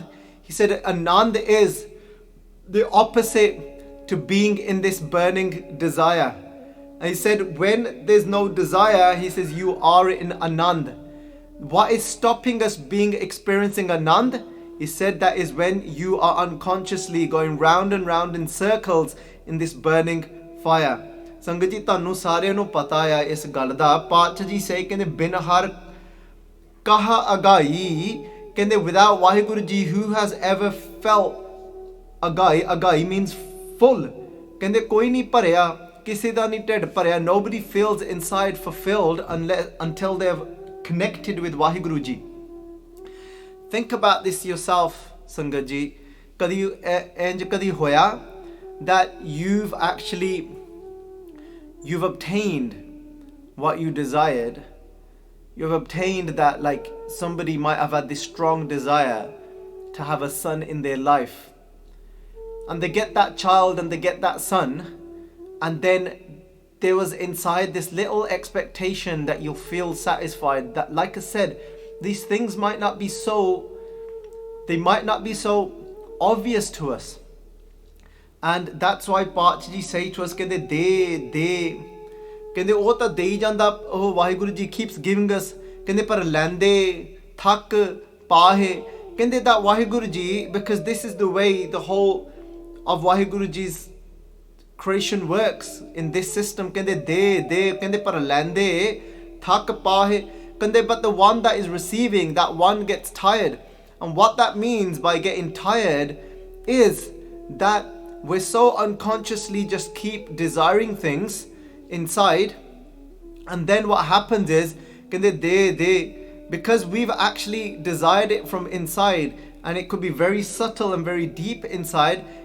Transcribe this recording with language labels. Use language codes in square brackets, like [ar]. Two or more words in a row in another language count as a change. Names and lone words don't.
[en] He said Anand is the opposite to being in this burning desire. And he said when there's no desire, he says you are in Anand. What is stopping us experiencing Anand? He said that is when you are unconsciously going round and round in circles in this burning fire. [pa] ਸੰਗਤ ਜੀ ਤੁਹਾਨੂੰ ਸਾਰਿਆਂ ਨੂੰ ਪਤਾ ਆ ਇਸ ਗੱਲ ਦਾ ਪਾਤਸ਼ਾਹ ਜੀ ਸੇ ਕਹਿੰਦੇ ਬਿਨ ਹਰ ਕਹਾ ਅਗਾਈ ਕਹਿੰਦੇ [en] without ਵਾਹਿਗੁਰੂ ਜੀ who has ever felt [pa] ਅਗਾਈ [en] means full [pa] ਕਹਿੰਦੇ ਕੋਈ ਨਹੀਂ ਭਰਿਆ ਕਿਸੇ ਦਾ ਨਹੀਂ ਢਿੱਡ ਭਰਿਆ [en] nobody feels inside fulfilled until they have connected with ਵਾਹਿਗੁਰੂ ਜੀ. Think about this yourself [pa] ਸੰਗਤ ਜੀ ਕਦੀ ਇੰਜ ਕਦੀ ਹੋਇਆ [en] that you've obtained what you desired. You've obtained that, like somebody might have had this strong desire to have a son in their life, and they get that child and they get that son, and then there was inside this little expectation that you'll feel satisfied, that like I said, these things might not be so obvious to us. And that's why Paatshah ji say to us [pa] ਕਹਿੰਦੇ ਦੇ ਕਹਿੰਦੇ ਉਹ ਤਾਂ ਦੇਈ ਜਾਂਦਾ ਉਹ [en] ਵਾਹਿਗੁਰੂ ਜੀ keeps giving us [pa] ਕਹਿੰਦੇ ਪਰ ਲੈਂਦੇ ਥੱਕ ਪਾਹੇ ਕਹਿੰਦੇ [en] that ਵਾਹਿਗੁਰੂ ਜੀ because this is the way the whole of ਵਾਹਿਗੁਰੂ ji's creation works in this system [pa] ਕਹਿੰਦੇ ਦੇ ਕਹਿੰਦੇ ਪਰ ਲੈਂਦੇ ਥੱਕ ਪਾਹੇ ਕਹਿੰਦੇ [en] but the one that is receiving, that one gets tired. And what that means by getting tired is that we're so unconsciously just keep desiring things inside, and then what happens is because we've actually desired it from inside, and it could be very subtle and very deep inside,